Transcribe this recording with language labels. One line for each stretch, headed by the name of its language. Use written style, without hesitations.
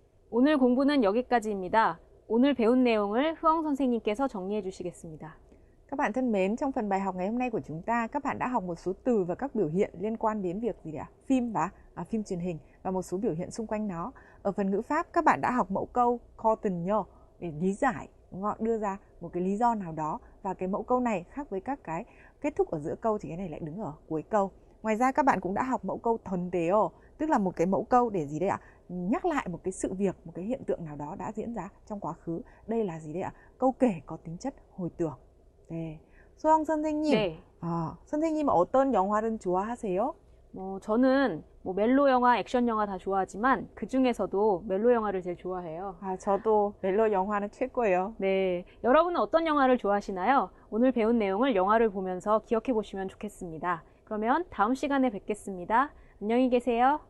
Korean: 오늘 공부는 여기까지입니다. 오늘 배운 내용을 흐엉 선생님께서 정리해 주시겠습니다.
Vietnamese: Các bạn thân mến, trong phần bài học ngày hôm nay của chúng ta, các bạn đã học một số từ và các biểu hiện liên quan đến việc gì ạ? Phim và phim truyền hình và một số biểu hiện xung quanh nó. Ở phần ngữ pháp, các bạn đã học mẫu câu continue để lý giải, đưa ra một cái lý do nào đó, và cái mẫu câu này khác với các cái kết thúc ở giữa câu thì cái này lại đứng ở cuối câu. Ngoài ra các bạn cũng đã học mẫu câu thuần-teo, tức là một cái mẫu câu để gì đây ạ? Nhắc lại một cái sự việc, một cái hiện tượng nào đó đã diễn ra trong quá khứ. Đây là gì đây ạ? Câu kể có tính chất hồi tưởng.
Korean: 네. 소영 선생님, 네. 선생님 어떤 영화를 좋아하세요? 저는 멜로 영화, 액션 영화 다 좋아하지만 그 중에서도 멜로 영화를 제일 좋아해요. 저도 멜로 영화는 최고예요. 네, 여러분은 어떤 영화를 좋아하시나요? 오늘 배운 내용을 영화를 보면서 기억해 보시면 좋겠습니다. 그러면 다음 시간에 뵙겠습니다. 안녕히 계세요.